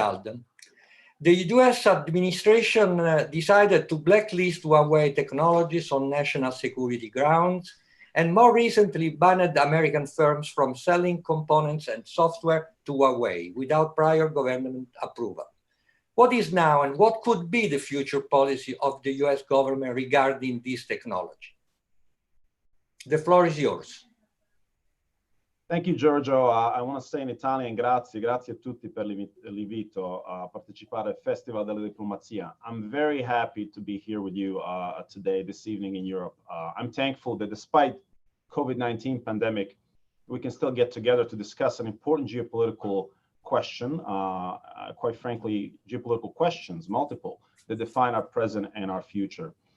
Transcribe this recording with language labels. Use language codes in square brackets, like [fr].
[en] Alden, the US administration decided to blacklist Huawei technologies on national security grounds, and more recently banned American firms from selling components and software to Huawei without prior government approval. What is now and what could be the future policy of the US government regarding this technology? The floor is yours. Thank you, Giorgio. I want to say in Italian, [it] grazie a tutti per l'invito a partecipare al Festival della Diplomazia. [en] I'm very happy to be here with you today, this evening in Europe. I'm thankful that despite COVID-19 pandemic, we can still get together to discuss an important geopolitical question, quite frankly, geopolitical questions, multiple, that define our present and our future.